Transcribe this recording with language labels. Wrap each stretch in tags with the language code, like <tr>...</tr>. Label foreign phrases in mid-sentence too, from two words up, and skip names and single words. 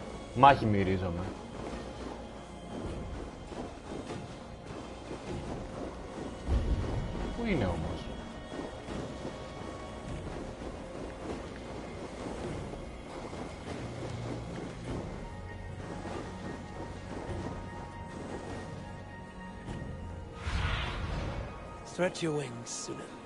<el>Μάχη μυρίζομαι. Πού είναι όμως?</el> <en>Stretch your wings, Suna.</en>